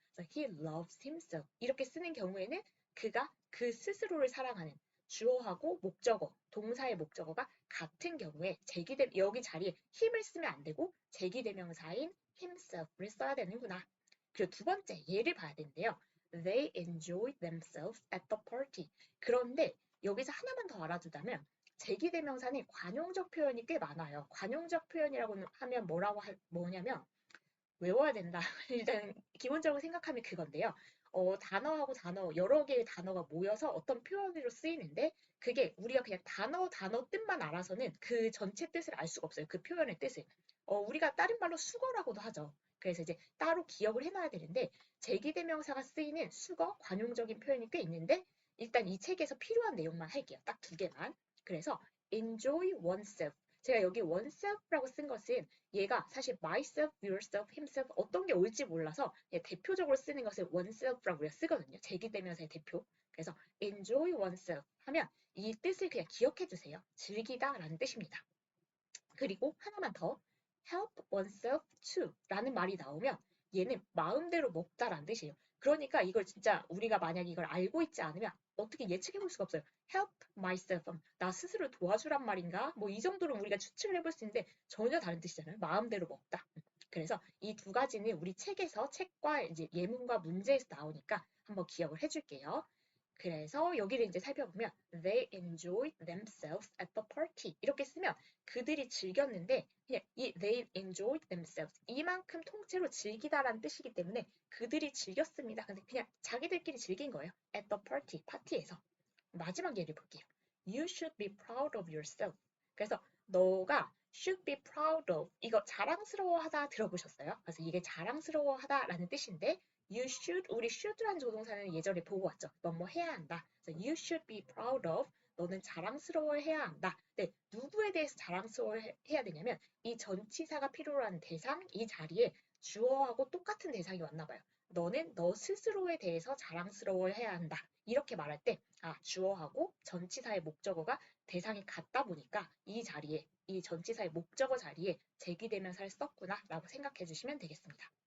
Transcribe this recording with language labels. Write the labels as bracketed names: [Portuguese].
[Korean] 그래서 [English] he loves himself [Korean] 이렇게 쓰는 경우에는 그가 그 스스로를 사랑하는 주어하고 목적어, 동사의 목적어가 같은 경우에 여기 자리에 힘을 쓰면 안 되고 제기대명사인 himself를 써야 되는구나. 그리고 두 번째 예를 봐야 되는데요. [English] They enjoyed themselves at the party. [Korean] 그런데 여기서 하나만 더 알아두자면 제기대명사는 관용적 표현이 꽤 많아요. 관용적 표현이라고 하면 뭐냐면 외워야 된다. 일단 기본적으로 생각하면 그건데요. 단어하고 단어, 여러 개의 단어가 모여서 어떤 표현으로 쓰이는데 그게 우리가 그냥 단어 뜻만 알아서는 그 전체 뜻을 알 수가 없어요. 그 표현의 뜻을. 우리가 다른 말로 수거라고도 하죠. 그래서 이제 따로 기억을 해놔야 되는데 제기대명사가 쓰이는 수거, 관용적인 표현이 꽤 있는데 일단 이 책에서 필요한 내용만 할게요. 딱 두 개만. [English] 그래서 enjoy oneself. [Korean] 제가 여기 oneself라고 쓴 것은 얘가 사실 myself, yourself, himself 어떤 게 옳지 몰라서 대표적으로 쓰는 것을 oneself라고 우리가 쓰거든요. 제기대명사의 대표. 그래서 enjoy oneself 하면 이 뜻을 그냥 기억해 주세요. 즐기다 라는 뜻입니다. 그리고 하나만 더 [English] help oneself to [Korean] 라는 말이 나오면 얘는 마음대로 먹다라는 뜻이에요. 그러니까 이걸 진짜 우리가 만약 이걸 알고 있지 않으면 어떻게 예측해 볼 수가 없어요. [English] help myself. [Korean] 나 스스로 도와주란 말인가? 뭐 이 정도로 우리가 추측을 해볼 수 있는데 전혀 다른 뜻이잖아요. 마음대로 먹다. 그래서 이 두 가지는 우리 책과 이제 예문과 문제에서 나오니까 한번 기억을 해줄게요. 그래서 여기를 이제 살펴보면 [English] they enjoyed themselves at the party [Korean] 이렇게 쓰면 그들이 즐겼는데 그냥 이 [English] they enjoyed themselves [Korean] 이만큼 통째로 즐기다라는 뜻이기 때문에 그들이 즐겼습니다. 근데 그냥 자기들끼리 즐긴 거예요. [English] at the party, 파티에서. [Korean] 마지막 예를 볼게요. [English] You should be proud of yourself. [Korean] 그래서 너가 [English] should be proud of [Korean] 이거 자랑스러워하다 들어보셨어요? 그래서 이게 자랑스러워하다라는 뜻인데 [English] you should [Korean] 우리 should라는 조동사는 예전에 보고 왔죠. 뭐 해야 한다. 그래서 [English] you should be proud of [Korean] 너는 자랑스러워해야 한다. 네, 누구에 대해서 자랑스러워해야 되냐면 이 전치사가 필요로 하는 대상 이 자리에 주어하고 똑같은 대상이 왔나 봐요. 너는 너 스스로에 대해서 자랑스러워해야 한다. 이렇게 말할 때 주어하고 전치사의 목적어가 대상이 같다 보니까 이 자리에 이 전치사의 목적어 자리에 제기대명사를 썼구나 라고 생각해 주시면 되겠습니다.